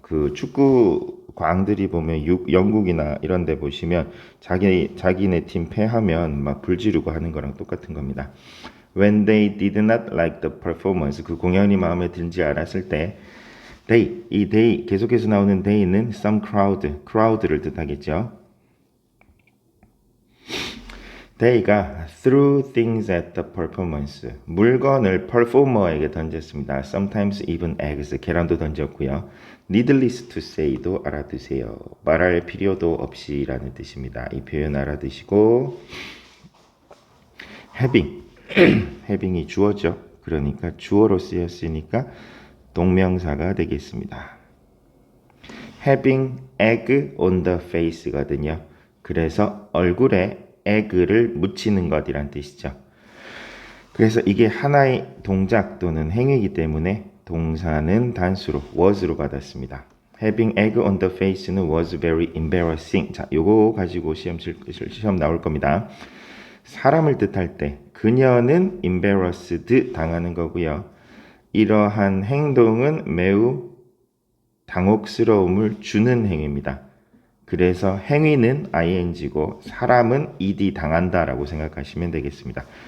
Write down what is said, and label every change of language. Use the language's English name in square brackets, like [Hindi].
[Korean] 그 축구 광들이 보면 영국이나 이런 데 보시면 자기네 팀 패하면 막 불지르고 하는 거랑 똑같은 겁니다. [English] When they did not like the performance, [Korean] 그 공연이 마음에 들지 않았을 때 이 they, 계속해서 나오는 they는 some crowd를 뜻하겠죠. [English] they가 threw things at the performance, [Korean] 물건을 performer에게 던졌습니다. [English] Sometimes even eggs, [Korean] 계란도 던졌고요. [English] Needless to say도 [Korean] 알아두세요. 말할 필요도 없이 라는 뜻입니다. 이 표현 알아두시고 having, having이 주어죠. 그러니까 주어로 쓰였으니까 동명사가 되겠습니다. [English] having egg on the face거든요. [Korean] 그래서 얼굴에 egg를 묻히는 것이란 뜻이죠. 그래서 이게 하나의 동작 또는 행위이기 때문에 동사는 단수로 was로 받았습니다. [English] having egg on the face는 was very embarrassing. [Korean] 자, 요거 가지고 시험 나올 겁니다. 사람을 뜻할 때 그녀는 embarrassed 당하는 거고요. 이러한 행동은 매우 당혹스러움을 주는 행위입니다. 그래서 행위는 ing고 사람은 ed 당한다라고 생각하시면 되겠습니다.